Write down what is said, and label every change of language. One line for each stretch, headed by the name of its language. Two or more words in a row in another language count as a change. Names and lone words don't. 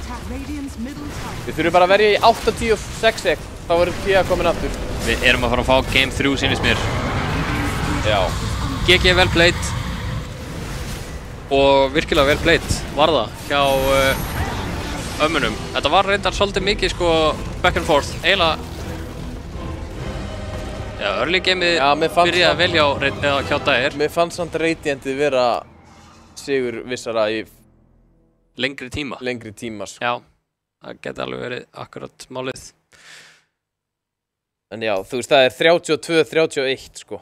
Icelandic: Við þurfum bara að verja í 86 sek. Þá verður Kia komin aftur. Við erum að fara að fá Game 3 sýnist mér. Já. GG vel played. Og virkilega vel played var það hjá ömmunum. Þetta var reyndar svolítið mikið sko
English: back and forth.
Icelandic: Eiginlega... Já,
English: early gameið
Icelandic: byrjaði vel hjá Dagir. Mér fannst samt Radiantið vera sigur vissara í... Lengri tíma. Lengri tíma, sko. Já, það geti alveg verið akkurat málið. En já, þú veist, það er 32-31, sko.